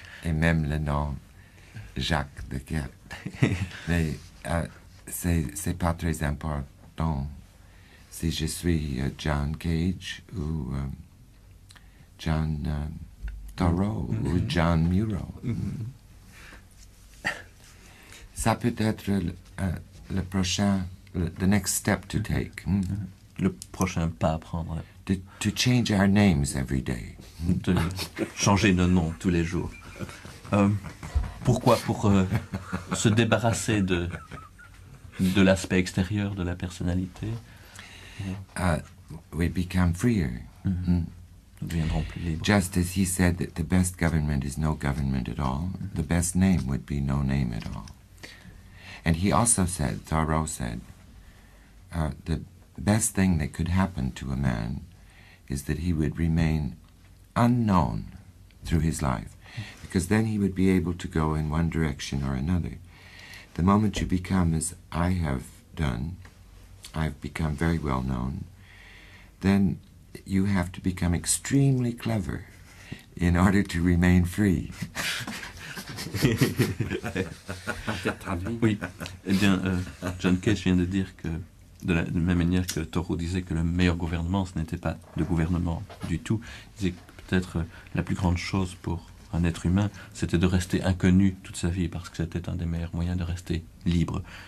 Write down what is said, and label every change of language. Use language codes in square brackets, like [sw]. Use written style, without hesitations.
[fr] Et même le nom Jacques de Quette. Mais c'est pas très important si je suis John Cage ou John Thoreau ou John Muro. Ça peut être le prochain, [en] the next step to take. [fr] Le prochain pas à prendre. [en] To change our names every day. [fr] De changer de nom tous les jours. Pourquoi? Pour se débarrasser de l'aspect extérieur de la personnalité. [en] We become freer. [fr] Nous deviendrons plus libres. [en] Just as he said that the best government is no government at all, the best name would be no name at all. And he also said, Thoreau said, the best thing that could happen to a man is that he would remain unknown through his life, because then he would be able to go in one direction or another. The moment you become, as I have done, I've become very well known, then you have to become extremely clever in order to remain free. [fr] Oui. Eh bien, John Cage vient de dire que, de la même manière que Thoreau disait que le meilleur gouvernement, ce n'était pas de gouvernement du tout, il disait que peut-être la plus grande chose pour un être humain, c'était de rester inconnu toute sa vie, parce que c'était un des meilleurs moyens de rester libre.